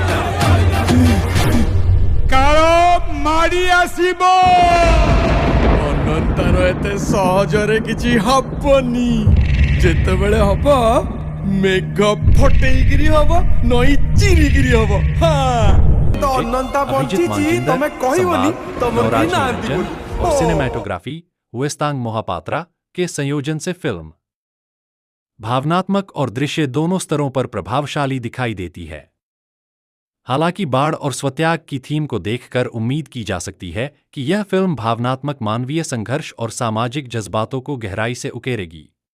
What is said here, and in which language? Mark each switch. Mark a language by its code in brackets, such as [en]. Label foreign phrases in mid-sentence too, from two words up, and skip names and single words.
[or] କାଳ ମାଡି ଆସିବ ଅନନ୍ତର ଏତେ ସହଜରେ କିଛି ହବନି ଯେତେବେଳେ ହବ ମେଘ ଫଟେଇକିରି ହବ ନଈ ଚିରିକିରି ହବ ତ ଅନନ୍ତା ବଞ୍ଚିଛି ତମେ କହିବନି ତମ ନାହାନ୍ତି [hi] और सिनेमैटोग्राफी वेस्तांग मोहापात्रा के संयोजन से फिल्म भावनात्मक और दृश्य दोनों स्तरों पर प्रभावशाली दिखाई देती है हालांकि बाढ़ और स्वत्याग की थीम को देखकर उम्मीद की जा सकती है कि यह फिल्म भावनात्मक मानवीय संघर्ष और सामाजिक जज्बातों को गहराई से उकेरेगी